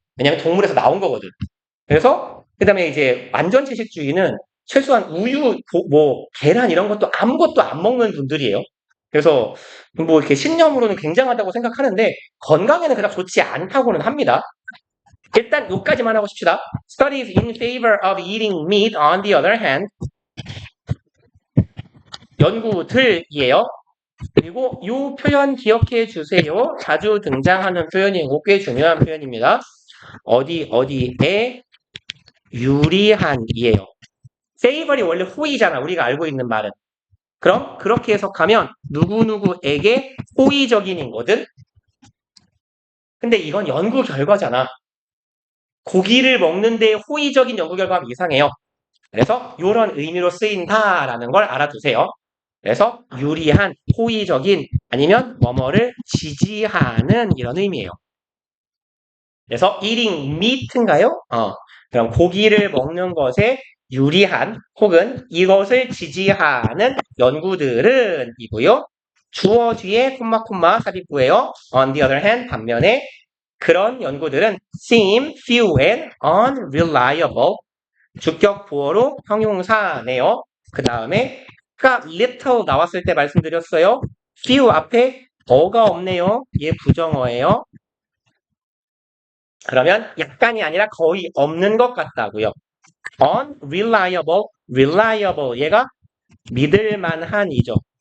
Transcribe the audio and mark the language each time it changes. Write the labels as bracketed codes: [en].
[ko] 왜냐면 동물에서 나온 거거든. 그래서 그다음에 이제 완전 채식주의는 최소한 우유, 뭐 계란 이런 것도 아무것도 안 먹는 분들이에요. 그래서 뭐 이렇게 신념으로는 굉장하다고 생각하는데 건강에는 그닥 좋지 않다고는 합니다. 일단 여기까지만 하고 싶시다. [en] Studies in favor of eating meat on the other hand. [ko] 연구들이에요. 그리고 이 표현 기억해 주세요. 자주 등장하는 표현이고 꽤 중요한 표현입니다. 어디에 유리한이에요. favor이 원래 호의잖아. 우리가 알고 있는 말은. 그럼 그렇게 해석하면 누구누구에게 호의적인 거든. 근데 이건 연구 결과잖아. 고기를 먹는데 호의적인 연구 결과가 이상해요. 그래서 이런 의미로 쓰인다라는 걸 알아두세요. 그래서 유리한, 호의적인 아니면 뭐뭐를 지지하는 이런 의미예요. 그래서 [en] eating meat [ko] 인가요? 그럼 고기를 먹는 것에 유리한 혹은 이것을 지지하는 연구들은 이고요. 주어 뒤에 콤마 삽입구예요. [en] On the other hand [ko] 반면에 그런 연구들은 [en] seem, few and unreliable [ko] 주격 보어로 형용사네요. 그 다음에 아까 little 나왔을 때 말씀드렸어요. few 앞에 어가 없네요. 얘 부정어예요. 그러면 약간이 아니라 거의 없는 것 같다고요. unreliable, reliable 얘가 믿을만한이죠.